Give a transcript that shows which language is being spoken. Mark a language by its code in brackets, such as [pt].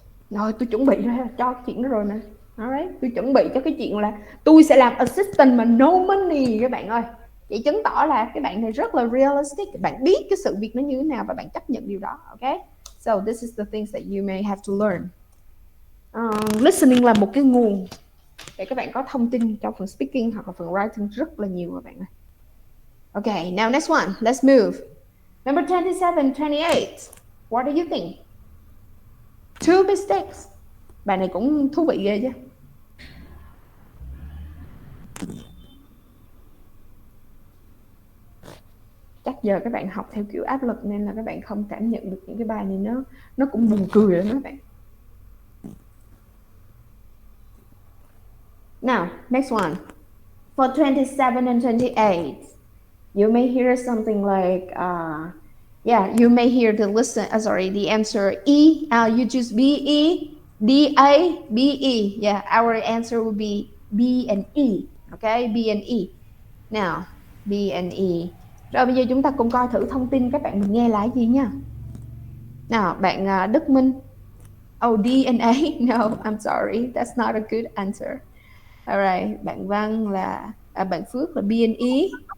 [vi] Rồi, tôi chuẩn bị ra cho cái chuyện đó rồi nè. Alright, tôi chuẩn bị cho cái chuyện là tôi sẽ làm assistant mà [en] no money [vi] các bạn ơi. Vậy chứng tỏ là các bạn này rất là realistic, bạn biết cái sự việc nó như thế nào và bạn chấp nhận điều đó. [en] Ok, so this is the things that you may have to learn. [vi] Listening là một cái nguồn để các bạn có thông tin trong phần speaking hoặc là phần writing rất là nhiều các bạn ơi. [en] Okay, now next one, let's move. Number 27, 28. What do you think? Two mistakes. [vi] Bài này cũng thú vị ghê chứ. Chắc giờ các bạn học theo kiểu áp lực nên là các bạn không cảm nhận được những cái bài này nó cũng buồn cười lắm các bạn. [en] Now, next one. For 27 and 28, you may hear something like, you may hear the answer E. You choose B, E, D, A, B, E. Yeah, our answer will be B and E. Okay, B and E. Now, B and E. [vi] Rồi bây giờ chúng ta cùng coi thử thông tin các bạn mình nghe lại gì nha. Nào, bạn [en] Đức Minh. Oh, D and A. No, I'm sorry. That's not a good answer. [vi] Alright, bạn Văn là bạn Phước là B and E.